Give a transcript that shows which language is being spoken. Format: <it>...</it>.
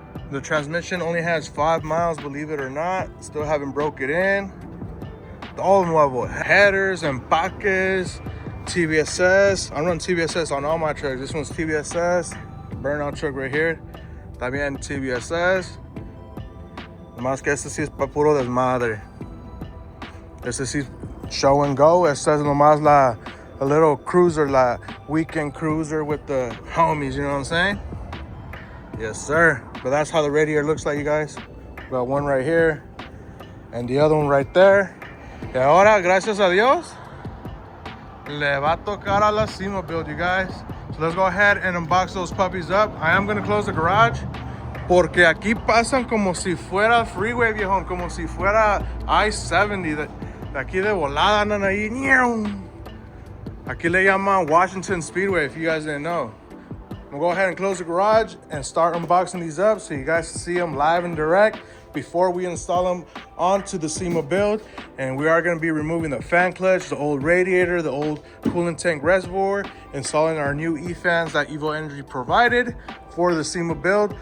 <en>The transmission only has 5 miles, believe it or not. Still haven't broke it in.</en> <es>Todo nuevo.</es> <en>Headers, empaques, TVSS. I run TVSS on all my trucks. This one's TVSS. Burnout truck right here.</en> <es>También TVSS. Más que este sí es pa puro desmadre. Este sí</es> <en>show and go.</en> <es>Esta es nomás</es> <en>a little cruiser, la weekend cruiser with the homies, you know what I'm saying? Yes, sir. But that's how the radiator looks like, you guys. Got one right here and the other one right there.</en> <es>Y ahora, gracias a Dios, le va a tocar a la Sema build,</es> <en>you guys. So let's go ahead and unbox those puppies up. I am gonna close the garage</en> <es>porque aquí pasan como si fuera freeway, viejón, como si fuera I-70. De aquí de volada andan ahí. Aquí le llaman</es> <en>Washington Speedway, if you guys didn't know. I'm gonna go ahead and close the garage and start unboxing these up so you guys can see them live and direct before we install them onto the Sema build. And we are gonna be removing the fan clutch, the old radiator, the old coolant tank reservoir, installing our new E-fans that Evo Energy provided for the Sema build.</en>